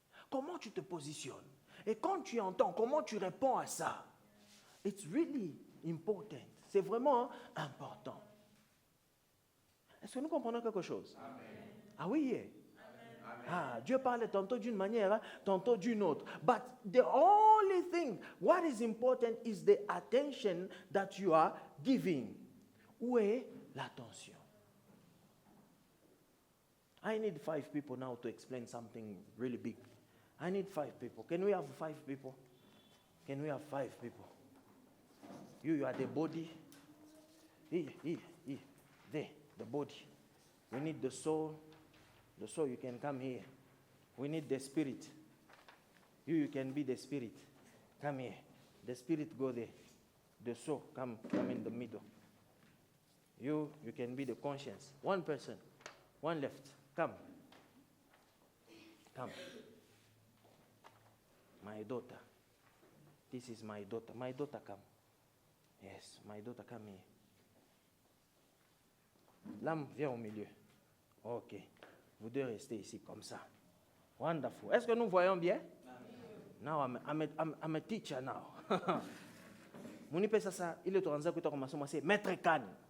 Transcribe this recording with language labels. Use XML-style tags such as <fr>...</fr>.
<fr>Comment tu te positionnes? Et quand tu entends, comment tu réponds à ça?</fr> <en>It's really important.</en> <fr>C'est vraiment important.</fr> <en>Est-ce que nous comprenons quelque chose? Amen. Ah oui, yeah. Ah, Dieu parle tantôt d'une manière, tantôt d'une autre. But the only thing, what is important is the attention that you are giving.</en> <fr>Où est l'attention?</fr> <en>I need 5 people now to explain something really big. I need 5 people. Can we have 5 people? Can we have 5 people? You are the body. Here. There, the body. We need the soul. The soul, you can come here. We need the spirit. You can be the spirit. Come here. The spirit go there. The soul, come in the middle. You can be the conscience. One person, one left. Come. My daughter. This is my daughter. My daughter, come. Yes, my daughter, come here.</en> <fr>L'âme, viens au milieu. Ok. Vous deux restez ici comme ça. Wonderful. Est-ce que nous voyons bien?</fr> <en>Now I'm a teacher now. Moni pesa ça, il est en train de Maître Khan.</en>